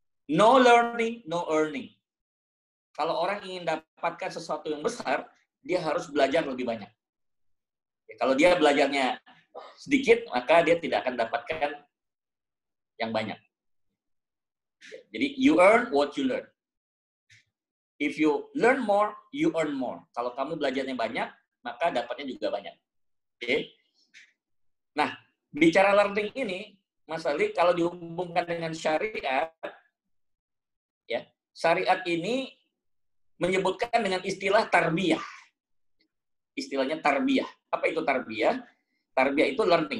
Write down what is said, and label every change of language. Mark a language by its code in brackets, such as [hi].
[en] No learning, no earning. [id] Kalau orang ingin dapatkan sesuatu yang besar, dia harus belajar lebih banyak. Ya, kalau dia belajarnya sedikit, maka dia tidak akan dapatkan yang banyak. [en] Jadi, you earn what you learn. If you learn more, you earn more. [id] Kalau kamu belajarnya banyak, maka dapatnya juga banyak. Oke? Nah, bicara learning ini, Mas Ali, kalau dihubungkan dengan syariat, ya, syariat ini menyebutkan dengan istilah tarbiyah. Istilahnya tarbiyah. Apa itu tarbiyah? Tarbiyah itu learning.